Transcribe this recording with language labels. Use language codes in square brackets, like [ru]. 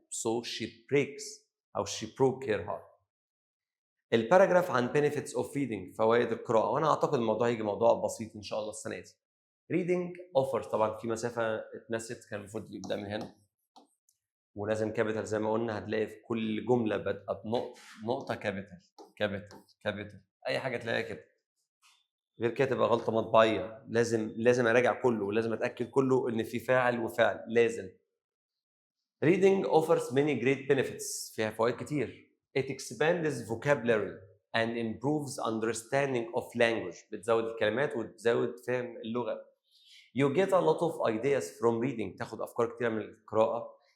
[en] So she breaks، أو she broke her heart. [ar] الباراجراف عن [en] benefits of reading، [ar] فوائد القراءة، وأنا أعتقد الموضوع هيجي موضوع بسيط إن شاء الله السنة دي. [en] reading offers، [ar] طبعا في مسافة اتنست كان المفروض يبدأ من هنا، ولازم كابيتال زي ما قلنا. هتلاقي في كل جملة بادئة بنقطة كابيتال كابيتال كابيتال، أي حاجة تلاقيها كده، غير كده تبقى غلطة مطبعية. لازم أراجع كله، ولازم أتأكد كله إن في فاعل وفعل، لازم. [en] reading offers many great benefits، [ar] فيها فوائد كتير. [en] It expands vocabulary and improves understanding of language، [ar] بتزود الكلمات وتزود فهم اللغة. [en] You get a lot of ideas from reading، [ar] تاخد أفكار كتيرة من القراءة.